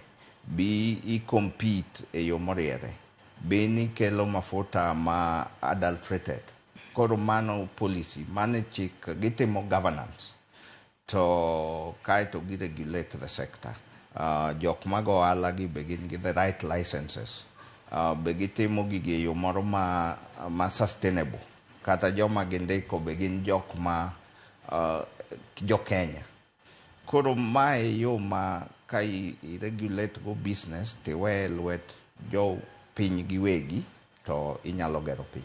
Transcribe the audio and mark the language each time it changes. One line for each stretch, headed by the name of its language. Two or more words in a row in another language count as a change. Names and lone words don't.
Luo (Kenya and Tanzania): Be i compete e yo moriere. Be ni kelo mafuta ma adulterated. Koro mano policy, mane chik gitimo governance to kaito gi
English: regulate the sector.
Luo (Kenya and Tanzania): Jok mago ohala gi be gin gi
English: the right licenses.
Luo (Kenya and Tanzania): Be gitimo gigi e yo moro ma sustainable. Kata joma gindiko be gin jok ma jo Kenya. Koro mae yo ma ka i regulate go business tiwe lwet jo piny giwegi to inyalo gero piny.